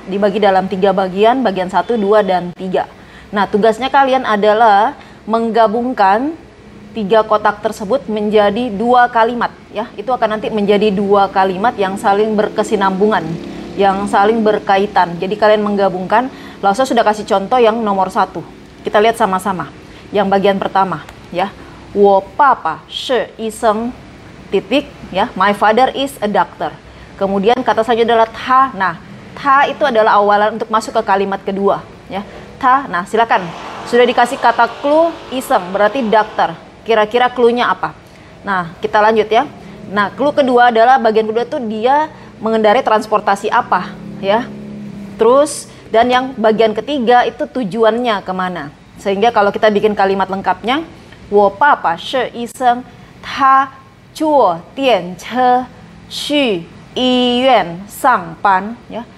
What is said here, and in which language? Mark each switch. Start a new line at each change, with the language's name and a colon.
Indonesian: Dibagi dalam 3 bagian, bagian 1, 2 dan 3. Nah, tugasnya kalian adalah menggabungkan 3 kotak tersebut menjadi 2 kalimat ya. Itu akan nanti menjadi 2 kalimat yang saling berkesinambungan, yang saling berkaitan. Jadi kalian menggabungkan. Lausa sudah kasih contoh yang nomor 1. Kita lihat sama-sama. Yang bagian pertama. ya.
Chinese: 我爸爸是医生
Indonesian: titik ya.
English: My father is a doctor.
Indonesian: Kemudian kata selanjutnya adalah ta. Nah, ta itu adalah awalan untuk masuk ke kalimat kedua ya. Ta. Nah, silakan. Sudah dikasih kata clue iseng berarti dokter. Kira-kira clue-nya apa? Nah, kita lanjut ya. Nah, clue kedua adalah bagian kedua tuh dia mengendarai transportasi apa ya. Terus dan yang bagian ketiga itu tujuannya kemana. Sehingga kalau kita bikin kalimat lengkapnya,
Chinese: 我爸爸是医生，他坐电车去医院上班
Indonesian: ya.